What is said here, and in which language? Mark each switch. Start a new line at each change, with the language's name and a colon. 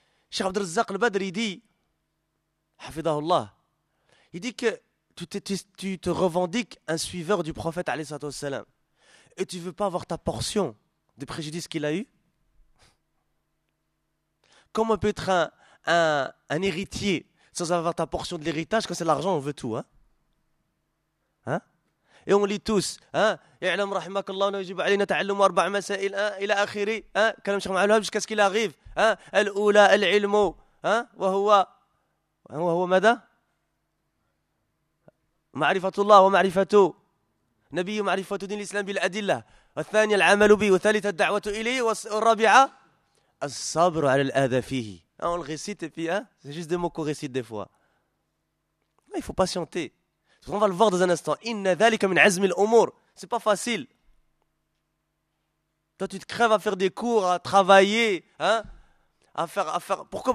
French: Cheikh Abd al-Razzaq al-Badr, il dit, Hafidahullah, il dit que tu te revendiques un suiveur du prophète, alayhi wa sallam, et tu ne veux pas avoir ta portion des préjudices qu'il a eu. Comment on peut être un héritier sans avoir ta portion de l'héritage? Quand c'est l'argent, on veut tout, hein? Hein? Et on lit tous,
Arabic: يعلم رحمك الله ويجب علينا تعلم أربع مسائل إلى آخره, hein, كلام شيخ معلوم
French: jusqu'à ce qu'il arrive,
Arabic: hein, الأولى العلم, hein, وهو ماذا؟ معرفة الله ومعرفته نبي معرفة دين الإسلام بالأدلة والثانية العمل به والثالثة الدعوة إليه والرابعة الصبر على الأذى فيه.
French: On le récite et puis, hein, c'est juste des mots qu'on récite des fois. Il faut patienter. On va le voir dans un instant.
Arabic: Inna dhalika min azmi al-umur.
French: C'est pas facile. Toi, tu te crèves à faire des cours, à travailler, hein? À faire. Pourquoi?